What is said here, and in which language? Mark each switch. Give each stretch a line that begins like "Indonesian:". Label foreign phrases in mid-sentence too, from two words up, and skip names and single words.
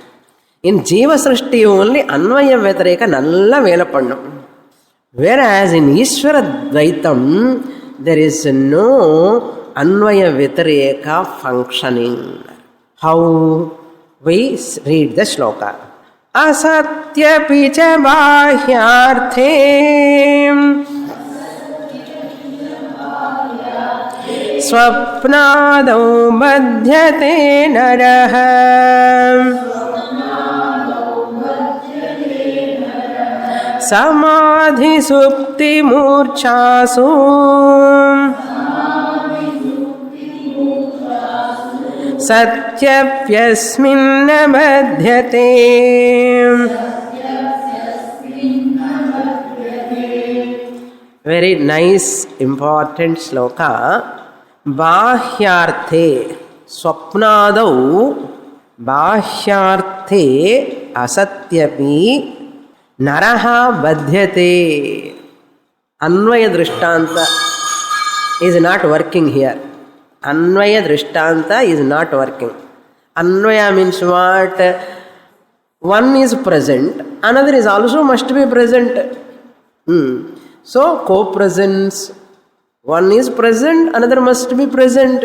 Tamil: In
Sanskrit: जीव सृष्टि
Tamil: only
Sanskrit: अन्वय व्यतिरेक
Tamil: நல்லா வேலை பண்ணும்.
English: Whereas in
Sanskrit: ईश्वर द्वैतम्,
English: there is no
Sanskrit: अन्वय व्यतिरेक
English: functioning. How? We read the shloka.
Sanskrit: असत्यपि च बाह्यार्थे स्वप्नादौ मध्यते नरः समाधि सुप्ति मूर्छासु सत्यप्यस्मिन्न मध्यते.
English: Very nice, important shloka.
Sanskrit: बाह्यार्थे स्वप्नादौ बाह्यार्थे असत्यपि नरः बाध्यते. अन्वय दृष्टान्त
English: is not working here.
Sanskrit: अन्वय दृष्टान्त
English: is not working. Anvaya means what? One is present, another is also must be present. So, co-presence. One is present, another must be present.